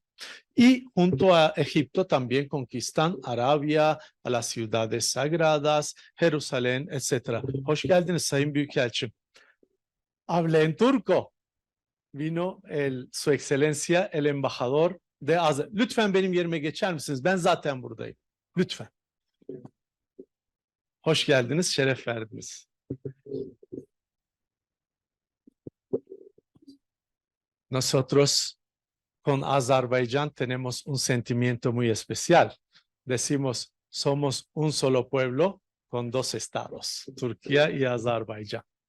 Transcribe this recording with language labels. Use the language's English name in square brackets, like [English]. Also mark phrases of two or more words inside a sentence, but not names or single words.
[Spanish] Y junto a Egipto también conquistan Arabia, a las ciudades sagradas, Jerusalén, etc. [Turkish] Hoş geldiniz Sayın Büyükelçim. [Spanish] Hablé en turco. Vino su excelencia el embajador de Azerbaycan. [Turkish] Lütfen benim yerime geçer misiniz? Ben zaten buradayım. Lütfen. Hoş geldiniz, şeref verdiniz. [Spanish] Nosotros con Azerbaiyán tenemos un sentimiento muy especial. Decimos, somos un solo pueblo con dos estados, Turquía y Azerbaiyán.